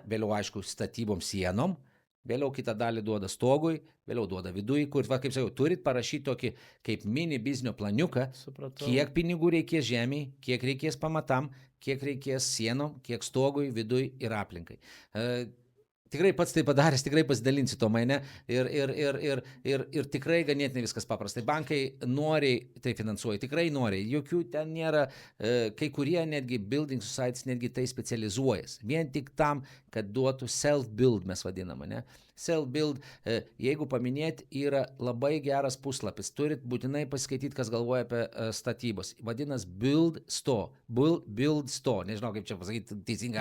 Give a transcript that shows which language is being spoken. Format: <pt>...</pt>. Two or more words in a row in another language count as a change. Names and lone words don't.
<lt>Vėliau, aišku, statybom sienom, vėliau kitą dalį duoda stogui, vėliau duoda vidui, kur, kaip sakiau, turit parašyti tokį kaip mini biznio planiuką, kiek pinigų reikės žemėje, kiek reikės pamatam, kiek reikės sienom, kiek stogui, vidui ir aplinkai. Tikrai pats tai padaręs, tikrai pasidalinsiu to mane ir tikrai ganėtinai viskas paprastai. Bankai noriai tai finansuoja, tikrai noriai. Jokių ten nėra, kai kurie netgi</lt> <en>building societies</en> <lt>netgi tai specializuojas. Vien tik tam, kad duotų self-build, mes vadiname, ne? Self-build, jeigu paminėti, yra labai geras puslapis. Turit būtinai paskaityti, kas galvoja apie statybos. Vadinas Build Store. Build Store. Nežinau, kaip čia pasakyti teisingai.</lt>